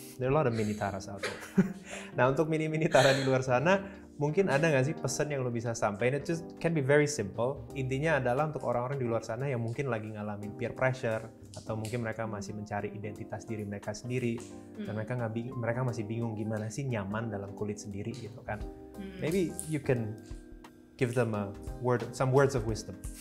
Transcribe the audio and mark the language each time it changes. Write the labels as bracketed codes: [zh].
[en] There are a lot of mini Tara out there. [id] Nah untuk mini Tara di luar sana, mungkin ada nggak sih pesan yang lo bisa sampaikan? [en] It just can be very simple. [id] Intinya adalah untuk orang-orang di luar sana yang mungkin lagi ngalamin peer pressure atau mungkin mereka masih mencari identitas diri mereka sendiri dan mereka masih bingung gimana sih nyaman dalam kulit sendiri gitu kan. [en] Maybe you can give them some words of wisdom.